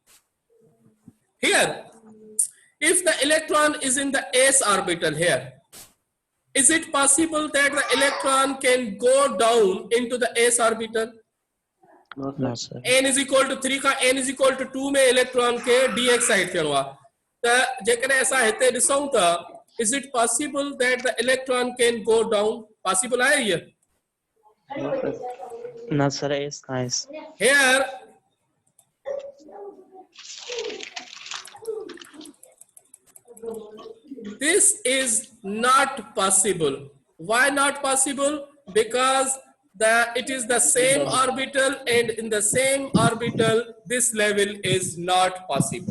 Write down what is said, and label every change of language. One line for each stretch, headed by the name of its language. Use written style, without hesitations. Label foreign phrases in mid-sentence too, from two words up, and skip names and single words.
English: Here, if the electron is in the s orbital here, is it possible that the electron can go down into the s orbital? No, sir. N is equal to 3
Sindhi: का
English: N is equal to 2
Sindhi: में electron के dx side थियणो आहे त जेकॾहिं असां हिते ॾिसूं था,
English: is it possible that the electron can go down?
Sindhi: Possible आहे इहो?
English: No, sir. Yes. Here this is not possible. Why not possible? Because it is the same orbital, and in the same orbital this level is not possible.